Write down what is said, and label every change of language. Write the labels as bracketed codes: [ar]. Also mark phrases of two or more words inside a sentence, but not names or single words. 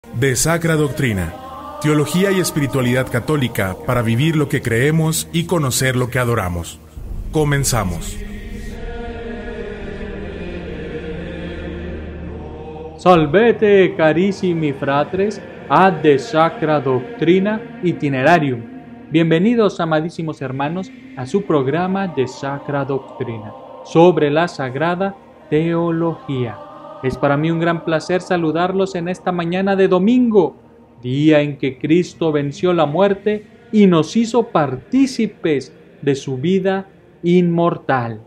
[es] De Sacra Doctrina, teología y espiritualidad católica para vivir lo que creemos y conocer lo que adoramos. Comenzamos. [la] Salvete carissimi fratres ad de Sacra Doctrina Itinerarium. [es] Bienvenidos, amadísimos hermanos, a su programa de Sacra Doctrina sobre la Sagrada Teología. Es para mí un gran placer saludarlos en esta mañana de domingo, día en que Cristo venció la muerte y nos hizo partícipes de su vida inmortal.